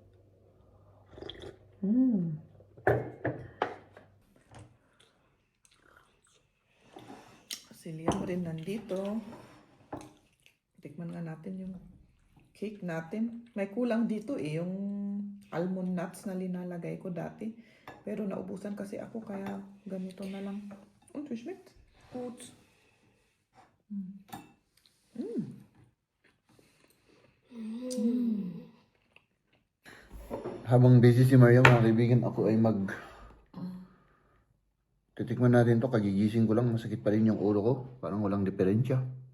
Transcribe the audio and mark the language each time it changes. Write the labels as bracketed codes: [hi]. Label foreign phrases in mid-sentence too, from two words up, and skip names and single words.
[tl] Si Liam rin nandito. Tikman nga natin yung cake natin. May kulang dito eh, yung [en] almond nuts [tl] na linalagay ko dati. Pero naubusan kasi ako, kaya ganito na lang. [de] Und wie schmeckt? Gut. [tl] Habang busy si Maria, mga kaibigan, ako ay titikman natin to. Kagigising ko lang, masakit pa rin yung ulo ko. Parang walang diferensya.